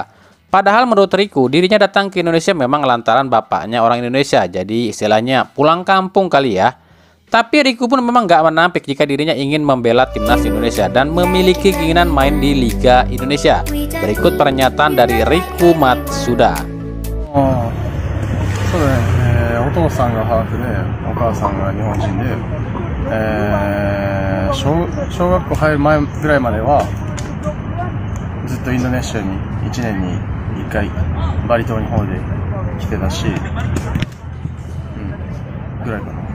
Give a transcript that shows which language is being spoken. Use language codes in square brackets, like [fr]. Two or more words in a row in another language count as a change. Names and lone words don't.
[id] Padahal menurut Riku, dirinya datang ke Indonesia memang lantaran bapaknya orang Indonesia, jadi istilahnya pulang kampung kali ya. Tapi Riku pun memang gak menampik jika dirinya ingin membela timnas Indonesia dan memiliki keinginan main di Liga Indonesia. Berikut pernyataan dari Riku Matsuda. [ja] そうだね、お父さんがハーフでお母さんが日本人で、小学校入る前ぐらいまではずっとインドネシアに1年に1回バリ島に方で来てたし、ぐらいかな。